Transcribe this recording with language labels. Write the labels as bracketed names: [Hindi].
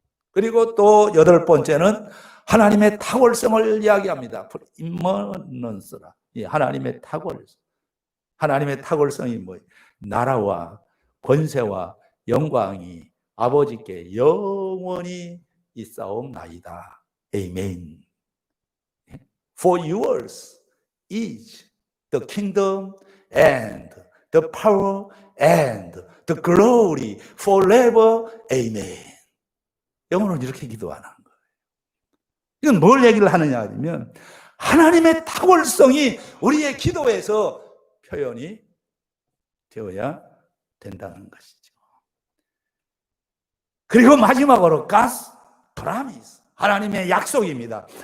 [Korean] 그리고 또 여덟 번째는 하나님의 탁월성을 이야기합니다. immanence라. 하나님의 탁월성. 하나님의 탁월성이 뭐예요? 나라와 권세와 영광이 아버지께 영원히 있사옵나이다. 아멘. [English] For yours is the kingdom and the power and the glory forever. [Korean] 아멘. 영어는 이렇게 기도하는 거예요. 이건 뭘 얘기를 하느냐 하면 하나님의 탁월성이 우리의 기도에서 표현이 되어야 된다는 것이죠. 그리고 마지막으로 [English] God's promise, [Korean] 하나님의 약속입니다.